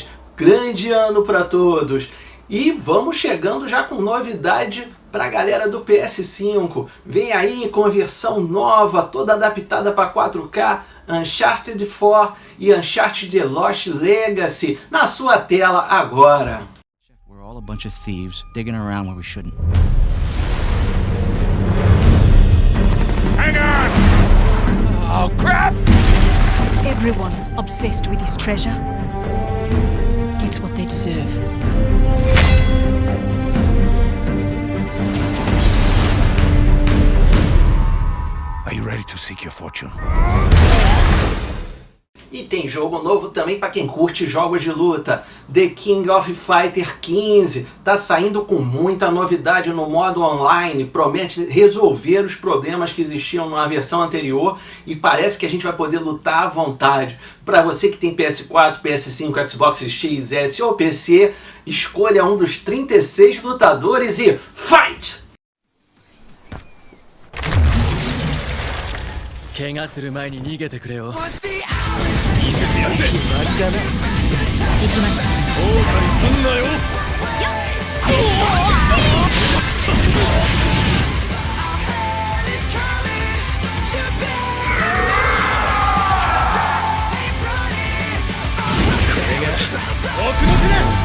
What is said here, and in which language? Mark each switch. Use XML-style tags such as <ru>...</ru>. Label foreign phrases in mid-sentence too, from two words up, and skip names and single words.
<pt>Grande ano para todos. E vamos chegando já com novidade para a galera do PS5. Vem aí com a versão nova, toda adaptada para 4K, Uncharted 4 e Uncharted The Lost Legacy na sua tela agora.</pt> <en>We're all a bunch of thieves digging around where we shouldn't. Hang on! Oh, crap! Everyone obsessed with this treasure gets what they deserve. Are you ready to seek your fortune?</en> <pt>E tem jogo novo também para quem curte jogos de luta. The King of Fighter 15 tá saindo com muita novidade no modo online, promete resolver os problemas que existiam na versão anterior e parece que a gente vai poder lutar à vontade. Para você que tem PS4, PS5, Xbox X, S ou PC, escolha um dos 36 lutadores e fight!</pt> <ja>怪我する前に逃げてくれよ。行きます。後悔すんなよ。これが僕の手だ。</ja>